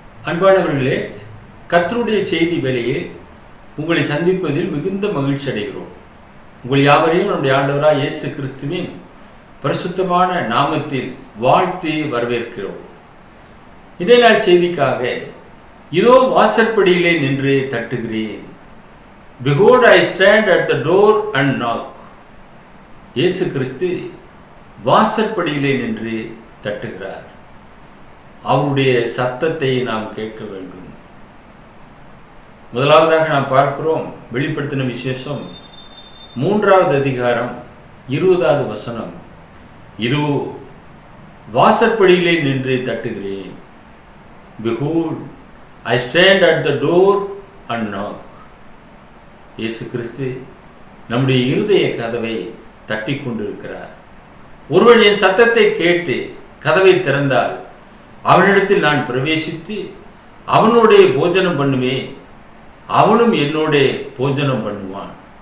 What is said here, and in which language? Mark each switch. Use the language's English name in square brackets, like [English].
[Tamil] அன்பானவர்களே, கர்த்தருடைய செய்தி வேளையில் உங்களை சந்திப்பதில் மிகுந்த மகிழ்ச்சி அடைகிறோம். உங்கள் யாவரையும் நம்முடைய ஆண்டவராக இயேசு கிறிஸ்துவின் பரிசுத்தமான நாமத்தில் வாழ்த்தி வரவேற்கிறோம். இதே நாள் செய்திக்காக, இதோ வாசற்படியிலே நின்று தட்டுகிறேன். [English] Behold, I stand at the door and knock. [Tamil] இயேசு கிறிஸ்து வாசற்படியிலே நின்று தட்டுகிறார். அவருடைய சத்தத்தை நாம் கேட்க வேண்டும். முதலாவதாக நாம் பார்க்கிறோம், வெளிப்படுத்தின விசேஷம் 3வது அதிகாரம் 20வது வசனம். இதோ வாசற்படியிலே நின்று தட்டுகிறேன். [English] Behold, I stand at the door and knock. [Tamil] இயேசு கிறிஸ்து நம்முடைய இருதய கதவை தட்டி கொண்டிருக்கிறார். ஒருவன் என் சத்தத்தை கேட்டு கதவை திறந்தால் அவனிடத்தில் நான் பிரவேசித்து அவனோடைய போஜனம் பண்ணுவேன், அவனும் என்னோட போஜனம் பண்ணுவான்.